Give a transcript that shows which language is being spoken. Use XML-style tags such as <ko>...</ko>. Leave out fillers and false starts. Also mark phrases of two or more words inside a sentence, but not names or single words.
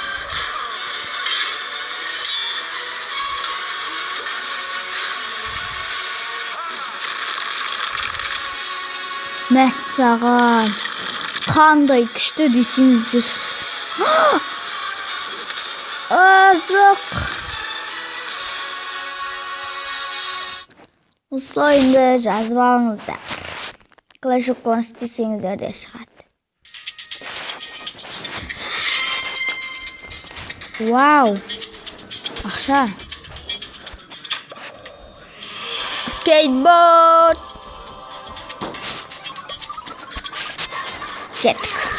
<kk>Мәссаған. Қандай күшті десеңіздер. Жоқ. Осы ойынды жазып алыңыздар. Clash of Clans десеңіздер де шығады. Вау. Ақша. Скейтборд. Кеттік.</kk>